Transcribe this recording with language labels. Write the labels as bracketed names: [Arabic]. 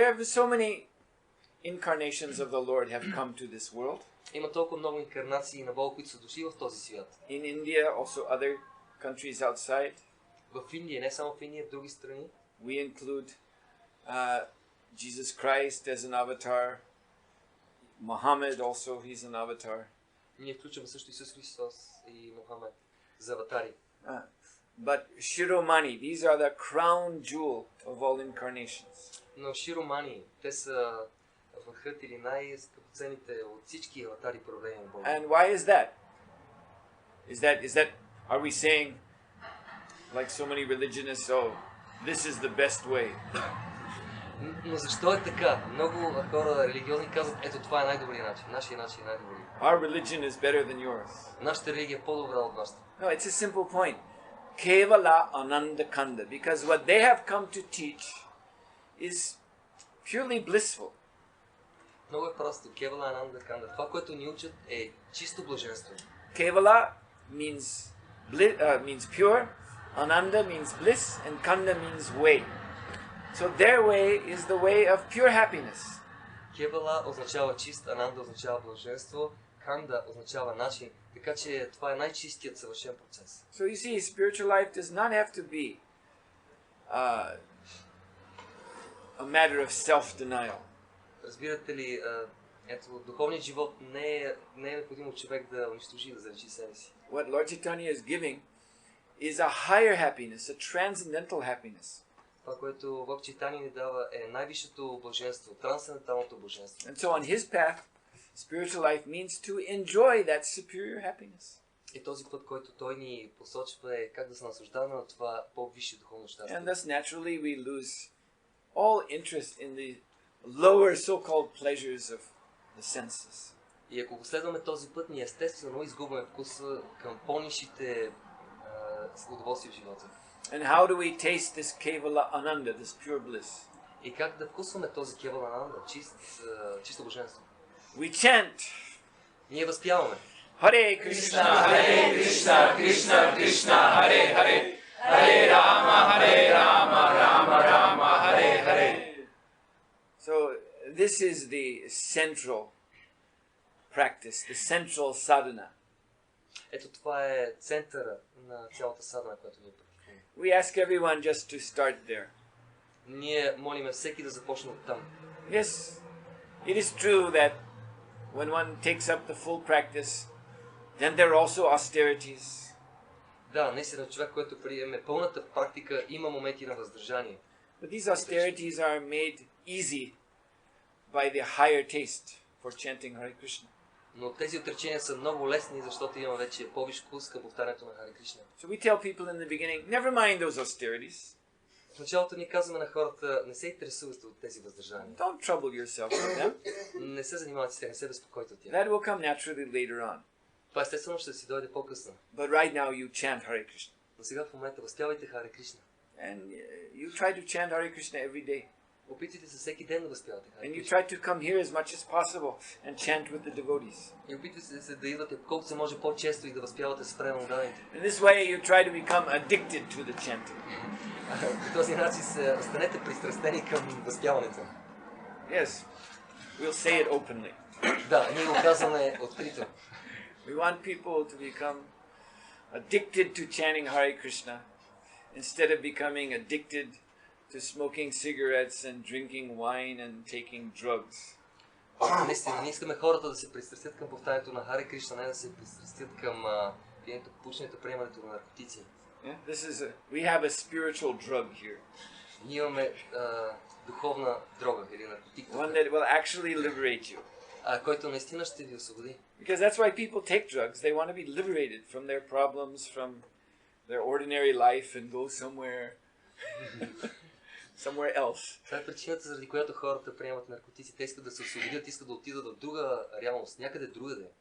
[English] There are so many incarnations of the Lord have come to this world. [Bulgarian] Има толкова много инкарнации на Бога, които са дошли в този свят. [English] In India, also other countries outside. [Bulgarian] В Индия, не само в Индия, в други страни. [English] We include Jesus Christ as an avatar. Muhammad also, he's an avatar. [Bulgarian] Ние включваме също Исус Христос и Мухамед за аватари. [English] But Shiromani, these are the crown jewel of all incarnations. [Bulgarian] Но Широмани, те са върхът или най-скъпоценните от всички аватари проявления на Бога. [English] And why is that? Is that are we saying like so many religionists, oh, this is the best way? [Bulgarian] Но защо е така? Много хора религиозни казват, ето това е най-добрият начин, нашия начин е най-добрият. [English] Our religion is better than yours. [Bulgarian] Нашата религия е по-добра от вашата. [English] No, it's a simple point. Kevala Ananda Kanda, because what they have come to teach is purely blissful. [Bulgarian] Много е просто. Кевала Ананда Канда. Това, което ни учат, е чисто блаженство. [English] Kevala means pure, Ananda means bliss, and Kanda means way. So their way is the way of pure happiness. [Bulgarian] Кевала означава чист, Ананда означава блаженство, Канда означава начин. Така че това е най-чистият съвършен процес. [English] So you see, spiritual life does not have to be a matter of self-denial. [Bulgarian] Разбирате ли, ето, духовният живот не е необходимо човек да унищожи, да заличи себе си. [English] What Lord Chaitanya is giving is a higher happiness, a transcendental happiness. [Bulgarian] Това, което Бог Чайтанья ни дава, е най-висшето блаженство, трансценденталното блаженство. [English] And so on his path, spiritual life means to enjoy that superior happiness. [Bulgarian] И този път, който той ни посочва, е как да се наслаждаваме на това по-висше духовно щастие. [English] And thus naturally we lose all interest in the lower so-called pleasures of the senses. [Bulgarian] И ако го следваме този път, ние естествено изгубваме вкуса към по-нишите удоволствия в живота. [English] And how do we taste this Kevala Ananda, this pure bliss? [Bulgarian] И как да вкусваме този Кевала Ананда, чисто блаженство? [English] We chant. [Bulgarian] Ние възпяваме. [Sanskrit] Харе Кришна, Харе Кришна, Кришна Кришна, Харе Харе, Харе Рама, Рама Рама, Харе Харе. [English] So this is the central practice, the central sadhana. [Bulgarian] Ето това е центъра на цялата садхана, която ние практикуваме. [English] We ask everyone just to start there. [Bulgarian] Ние молиме всеки да започне от там. [English] Yes, it is true that when one takes up the full practice, then there are also austerities. [Bulgarian] Да, наистина човек, който приеме пълната практика, има моменти на въздържание. [English] But these austerities are made easy by the higher taste for chanting Hare Krishna. [Bulgarian] Но тези отречения са много лесни, защото има вече по-висш вкус към повтарянето на Харе Кришна. [English] So we tell people in the beginning, never mind those austerities. [Bulgarian] В началото ни казваме на хората, не се интересувайте от тези въздържания. [English] Don't trouble yourself with them. [Bulgarian] Не се занимавайте с тях, не се безпокойте от тях. [English] That will come naturally later on. [Bulgarian] Това естествено ще си дойде по-късно. [English] But right now you chant Hare Krishna. [Bulgarian] Но сега в момента възпявайте Харе Кришна. [English] And you try to chant Hare Krishna every day. [Bulgarian] Опитайте се всеки ден да възпявате Харе [English] And you try to come here as much as possible and chant with the devotees. [Bulgarian] И опитайте се да идвате колкото се може по-често и да възпявате с преданните. [English] In this way you try to become addicted to the chanting. [Bulgarian] По този начин станете пристрастени към възпяването. [English] Yes, we'll say it openly. [Bulgarian] Да, ние го казваме открито. [English] We want people to become addicted to chanting Hare Krishna instead of becoming addicted to smoking cigarettes and drinking wine and taking drugs. [Bulgarian] Наистина, ние искаме хората да се пристрастят към повтарянето на Харе Кришна, не да се пристрастят към пиенето, пушенето, приемането на наркотици. [English] We have a spiritual drug here. [Bulgarian] Ние имаме духовна дрога или наркотик, [English] One that will actually liberate you. [Bulgarian] който наистина ще ви освободи. [English] Because that's why people take drugs. They want to be liberated from their problems, from their ordinary life and go somewhere else. [Bulgarian] Това е причината, заради която хората приемат наркотици. Те искат да се освободят, искат да отидат в друга реалност, някъде другаде.